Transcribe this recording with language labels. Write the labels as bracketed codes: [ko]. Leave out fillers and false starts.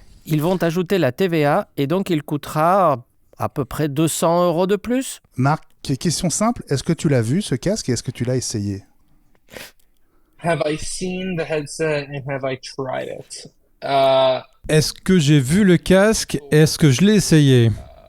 [fr] Ils vont ajouter la TVA et donc il coûtera à peu près 200 € de plus. Marc, question simple, est-ce que tu l'as vu ce casque et est-ce que tu l'as essayé ? [en] Have I seen the headset and have I tried it? [fr] Est-ce que j'ai vu le casque et est-ce que je l'ai essayé ?